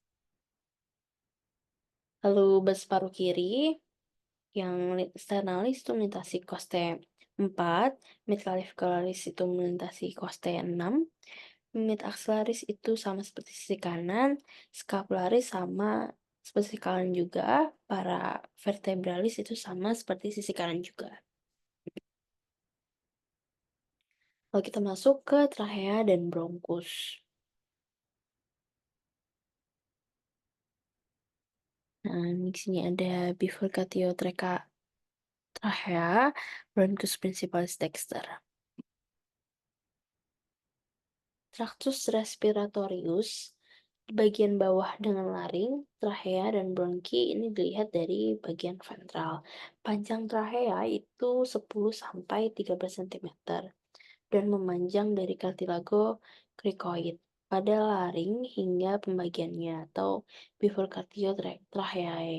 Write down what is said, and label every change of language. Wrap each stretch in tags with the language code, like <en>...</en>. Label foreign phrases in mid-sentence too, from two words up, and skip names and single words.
<id>Lalu batas paru kiri yang sternalis itu melintasi koste 4, midclavicularis itu melintasi koste 6, mid-axillaris itu sama seperti sisi kanan, scapularis sama seperti sisi kanan juga, para vertebralis itu sama seperti sisi kanan juga. Lalu kita masuk ke trachea dan bronkus. Nah, di sini ada</id> <la>bifurcatio trachea, bronchus principalis dexter. Tractus respiratorius</la> <id>di bagian bawah dengan laring, trachea dan bronki ini dilihat dari bagian ventral. Panjang trachea itu 10-13 cm dan memanjang dari cartilago cricoid pada laring hingga pembagiannya atau</id> <la>bifurcatio tracheae.</la>